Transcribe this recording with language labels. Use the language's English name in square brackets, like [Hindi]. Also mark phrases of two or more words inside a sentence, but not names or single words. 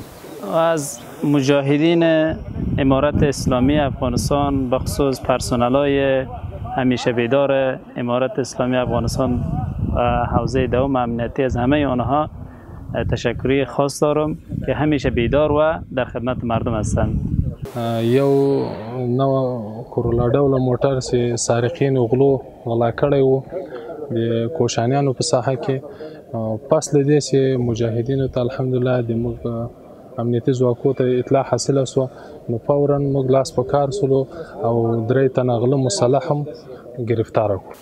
[Persian] از مجاهدین امارت اسلامی افغانستان بخصوص پرسنل‌های همیشه بیدار امارت اسلامی افغانستان و حوزه دوم امنیتی از همه آنها تشکری خاص دارم که همیشه بیدار و در خدمت مردم هستند. [Pashto] یو نو کورولا ډوله موټر چې سارقین غلو غلا کړی و د کوشانیانو په ساحه کې. پس له دې چې مجاهدینو ته الحمدلله د موږ امنیتي ځواکو ته اطلاع حاصله سوه نو فورا موږ لاس په کار سولو او درې تنه غله مسلح هم ګرفتاره کړو.